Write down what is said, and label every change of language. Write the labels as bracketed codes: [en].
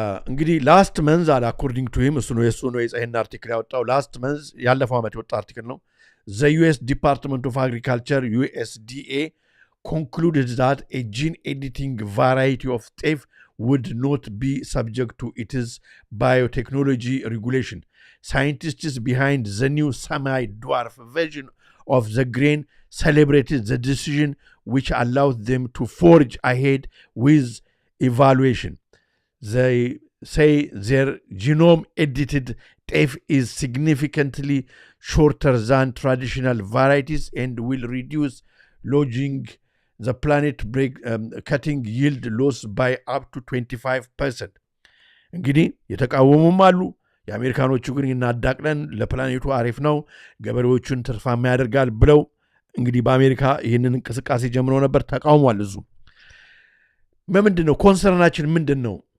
[am] እንግዲህ ላስት መንዝ አለ አኮርዲንግ ቱ ሂም እሱ ነው ይህን አርቲክል ያወጣው ላስት መንዝ ያለፈው ዓመት የወጣ አርቲክል ነው። [en] The US Department of Agriculture USDA concluded that a gene editing variety of ጤፍ would not be subject to its biotechnology regulation. Scientists behind the new semi-dwarf version of the grain celebrated the decision, which allowed them to forge ahead with evaluation. They say their genome-edited ጤፍ is significantly shorter than traditional varieties and will reduce lodging the planet cutting yield loss by up to 25%. [am] እንግዲህ የተቃወሙም አሉ። የአሜሪካኖቹ ግን እናዳቅለን ለፕላኔቱ አሪፍ ነው ገበሬዎቹን ትርፋማ ያደርጋል ብለው እንግዲህ በአሜሪካ ይህንን እንቅስቃሴ ጀምሮ ነበር። ተቃውሟል። እዙ ምንድን ነው ኮንሰርናችን ምንድን ነው?